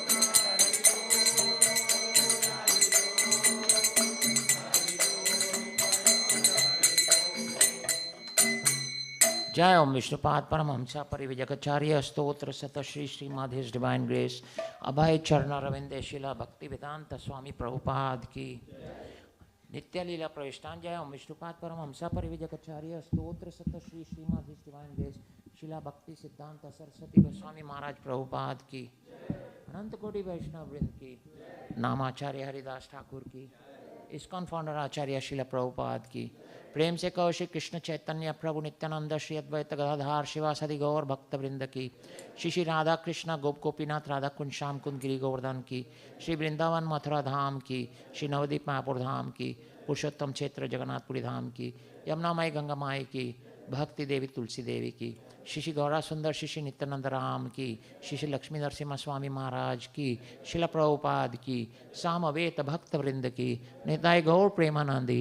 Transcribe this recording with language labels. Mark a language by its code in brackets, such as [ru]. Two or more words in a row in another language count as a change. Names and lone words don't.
[hi] जय ॐ विष्णुपाद परमहंस परिविजकाचार्य स्तोत्र शत श्री श्रीमद् [en] His Divine Grace [hi] अभय चरण रविन्दे शिला भक्ति वेदान्त स्वामी प्रभुपाद की नित्य लीला प्रविष्टन. जय ॐ विष्णुपाद परमहंस परिविजकाचार्य स्तोत्र शत श्री श्रीमद् [en] His Divine Grace [hi] शिला भक्ति सिद्धान्त सरस्वती गोस्वामी महाराज प्रभुपाद की अनन्त कोटि वैष्णव वृन्द की नामाचार्य हरिदास ठाकुर की ISKCON फाउंडर आचार्य शिला प्रभुपाद की प्रेम से कहो श्री कृष्ण चैतन्य प्रभु नित्यानंद श्री अद्वैत गदाधार शिवासादि गौर भक्त वृंद की श्री श्री राधा कृष्ण गोप गोपीनाथ राधा कुंज श्याम कुंद गिरी गोवर्धन की श्री वृंदावन मथुरा धाम की श्री नवदीप मायापुर धाम की पुरुषोत्तम क्षेत्र जगन्नाथपुरी धाम की यमुना माई गंगा माई की भक्ति देवी तुलसी देवी की श्री श्री गौरा सुंदर श्री श्री नित्यानंद राम की श्री श्री लक्ष्मी नरसिम्हा स्वामी महाराज की शिला प्रभुपाद की सामवेद भक्त वृंद की निताय गौर प्रेमानंदी.